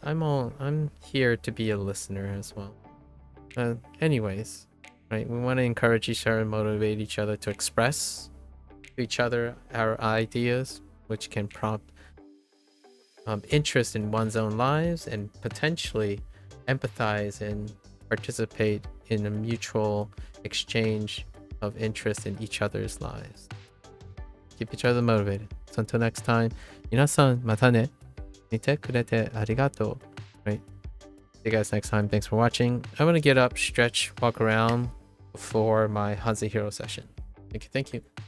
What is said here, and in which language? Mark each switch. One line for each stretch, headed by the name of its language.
English: I'm here to be a listener as well. Anyways, right, we want to encourage each other and motivate each other to express to each other our ideas, which can prompt interest in one's own lives and potentially empathize and participate in a mutual exchange of interest in each other's lives. Keep each other motivated. So until next time,
Japanese: 皆さんまたね。見てくれてありがとう。
English: Right? See you guys next time. Thanks for watching. I'm gonna get up, stretch, walk around before my Hanzi Hero session. Thank you.